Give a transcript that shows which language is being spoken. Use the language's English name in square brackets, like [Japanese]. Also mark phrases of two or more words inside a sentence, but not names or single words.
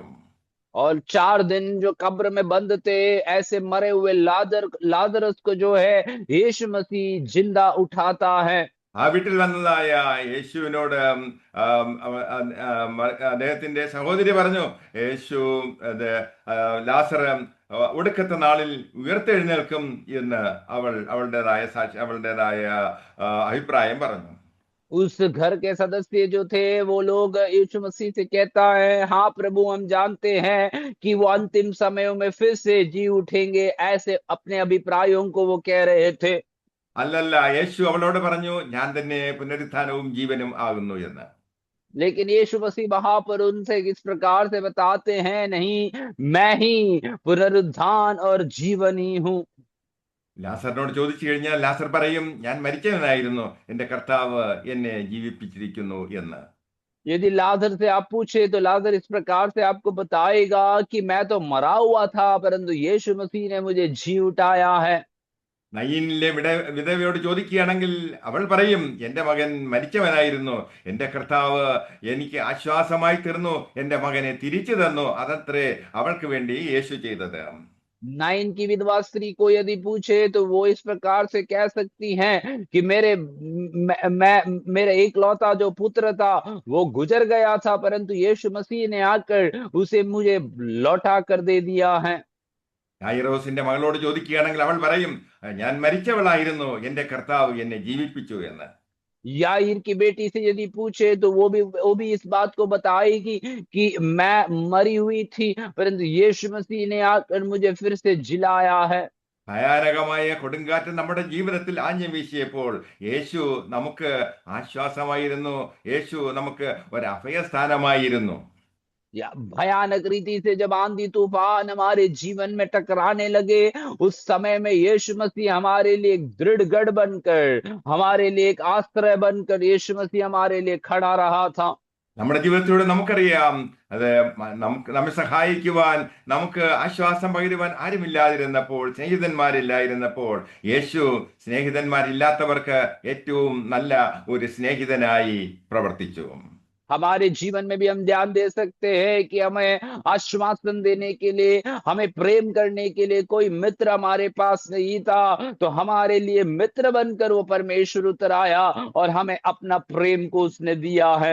[Hindi] और 4 दिन जो कब्र में बंद थे, ऐसे मरे हुए लाजरस को जो है यीशु मसीह जिंदा उठाता है। [Malayalam] ആ വീട്ടിൽ വന്നതായ യേശുവിനോട് അദ്ദേഹത്തിന്റെ സഹോദരി പറഞ്ഞു, യേശു ലാസർ ഒടുക്കത്തെ നാളിൽ ഉയർത്തെഴുന്നേൽക്കും എന്ന് അവളുടേതായ അഭിപ്രായം പറഞ്ഞു. [Hindi] उस घर के सदस्य जो थे वो लोग यीशु मसीह से कहता है, हाँ प्रभु, हम जानते हैं कि वो अंतिम समयों में फिर से जी उठेंगे। ऐसे अपने अभिप्रायों को वो कह रहे थे। [Malayalam] അല്ലല്ല, യേശു അവളോട് പറഞ്ഞു, ഞാൻ തന്നെ പുനരുത്ഥാനവും ജീവനും ആകുന്നു എന്ന്. [Hindi] लेकिन यीशु मसीह वहां पर उनसे इस प्रकार से बताते हैं, नहीं, मैं ही पुनरुत्थान और जीवन ही हूँ। [Malayalam] ലാസറിനോട് ചോദിച്ചു കഴിഞ്ഞാൽ ലാസർ പറയും, ഞാൻ മരിച്ചവനായിരുന്നു, എന്റെ കർത്താവ് എന്നെ ജീവിപ്പിച്ചിരിക്കുന്നു എന്ന്. [Hindi] यदि लाजर से आप पूछे तो लाजर इस प्रकार से आपको बताएगा कि मैं तो मरा हुआ था, परंतु यीशु मसीह ने मुझे जी उठाया है। [Malayalam] നയീനിലെ വിധവയോട് ചോദിക്കുകയാണെങ്കിൽ അവൾ പറയും, എന്റെ മകൻ മരിച്ചവനായിരുന്നു, എന്റെ കർത്താവ് എനിക്ക് ആശ്വാസമായി തീർന്നു, എന്റെ മകനെ തിരിച്ചു തന്നു. അതത്രേ അവൾക്ക് വേണ്ടി യേശു ചെയ്തത്. [Hindi] नाइन की विधवा स्त्री को यदि पूछे तो वो इस प्रकार से कह सकती हैं कि मेरा एकलौता जो पुत्र था वो गुजर गया था, परंतु यीशु मसीह ने आकर उसे मुझे लौटा कर दे दिया है। [Malayalam] യായിറോസിന്റെ മകളോട് ചോദിക്കുകയാണെങ്കിൽ അവൾ പറയും, ഞാൻ മരിച്ചവളായിരുന്നു, എന്റെ കർത്താവ് എന്നെ ജീവിപ്പിച്ചു എന്ന്. [Hindi] याईर की बेटी से यदि पूछे तो वो भी इस बात को बताएगी कि मैं मरी हुई थी, परंतु यीशु मसीह ने आकर मुझे फिर से जिलाया है। [Malayalam] ഭയാനകമായ കൊടുങ്കാറ്റ് നമ്മുടെ ജീവിതത്തിൽ ആഞ്ഞു വീശിയപ്പോൾ യേശു നമുക്ക് ആശ്വാസമായിരുന്നു, യേശു നമുക്ക് ഒരു അഭയസ്ഥാനമായിരുന്നു. [Hindi] या भयानक रीति से जब आंधी तूफान हमारे जीवन में टकराने लगे, उस समय में यीशु मसीह हमारे लिए एक दृढ़ गढ़ बनकर, हमारे लिए एक आश्रय बनकर यीशु मसीह हमारे लिए खड़ा रहा था। [Malayalam] നമ്മുടെ ജീവിതത്തിലൂടെ നമുക്കറിയാം, അത് നമുക്ക് നമ്മെ സഹായിക്കുവാൻ, നമുക്ക് ആശ്വാസം പകരുവാൻ ആരുമില്ലാതിരുന്നപ്പോൾ, സ്നേഹിതന്മാരില്ലായിരുന്നപ്പോൾ, യേശു സ്നേഹിതന്മാരില്ലാത്തവർക്ക് ഏറ്റവും നല്ല ഒരു സ്നേഹിതനായി പ്രവർത്തിച്ചു. [Hindi] हमारे जीवन में भी हम ध्यान दे सकते हैं कि हमें आश्वासन देने के लिए, हमें प्रेम करने के लिए कोई मित्र हमारे पास नहीं था, तो हमारे लिए मित्र बनकर वो परमेश्वर उतर आया और हमें अपना प्रेम को उसने दिया है।